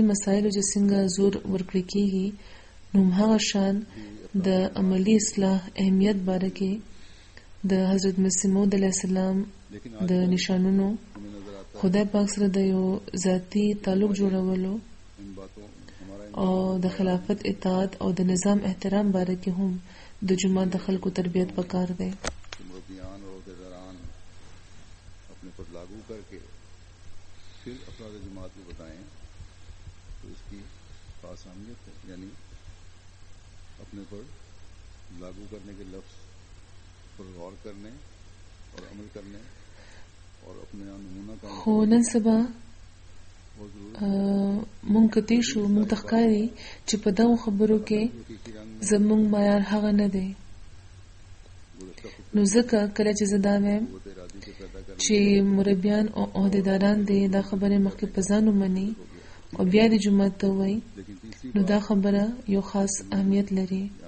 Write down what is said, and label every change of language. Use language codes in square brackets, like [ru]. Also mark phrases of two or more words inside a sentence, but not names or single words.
[ps] مسایلو چې څنګه زور ورکړی کیږي نو هغه شان د عملی اصلاح اهمیت باره کې د حضرت مسیح موعود علیه السلام د نشانونو خدای پاک سره د یو ذاتی تعلق جوړولو او د خلافت اطاعت او د نظام احترام باره کې هم د جماعت د خلکو تربیت پکار دی. [ur] لاگو کر کے پھر افراد جماعت کو بتائیں تو اس کی خاص اہمیت ہے، یعنی اپنے پر لاگو کرنے کے لفظ پر غور کرنے اور عمل کرنے اور اپنے نمونہ کا [ps] خو نن سبا مونږ کتی شو مونږ تخکاری چې په دغو خبرو کې زمونږ معیار هغه نه دی. نو ځکه کله چې زه دا وایم چې مربیان او عہدیداران دې دا خبره مخکې په ځان ومني او بیا د جماعت ته وایي نو دا خبره یو خاص اهمیت لري.